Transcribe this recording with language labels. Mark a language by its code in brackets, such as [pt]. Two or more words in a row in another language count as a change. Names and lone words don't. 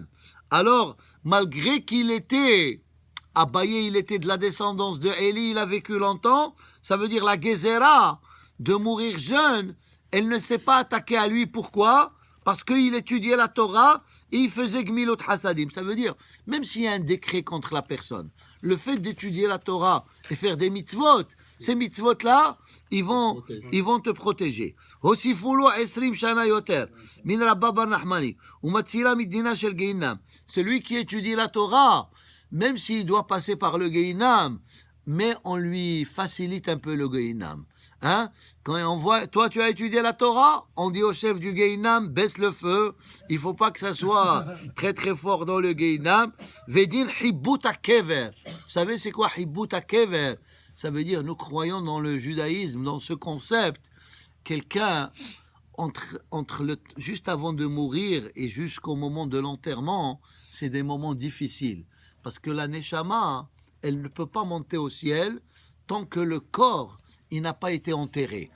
[fr] Alors, malgré qu'il était Abaye, il était de la descendance de Eli, il a vécu longtemps, ça veut dire la Gezerah, de mourir jeune, elle ne s'est pas attaquée à lui. Pourquoi? Parce qu'il étudiait la Torah et il faisait [he] גמילות חסדים. [fr] Ça veut dire, même s'il y a un décret contre la personne, le fait d'étudier la Torah et faire des mitzvot, ces mitzvot-là, ils vont te protéger. [he] הוסיפו לו עשרים שנה יותר מן רבה בר נחמני ומצילה מדינה של גיהנם. [fr] Celui qui étudie la Torah, même s'il doit passer par le Gehinam, mais on lui facilite un peu le Gehinam. Hein? Quand on voit, toi tu as étudié la Torah, on dit au chef du Gehinam, baisse le feu, il ne faut pas que ça soit très très fort dans le Gehinam. [he] ודין חיבוט הקבר. [fr] Vous savez c'est quoi [he] חיבוט הקבר? [fr] Ça veut dire, nous croyons dans le judaïsme, dans ce concept, quelqu'un, juste avant de mourir et jusqu'au moment de l'enterrement, c'est des moments difficiles. Parce que la Neshama, elle ne peut pas monter au ciel tant que le corps, il n'a pas été enterré.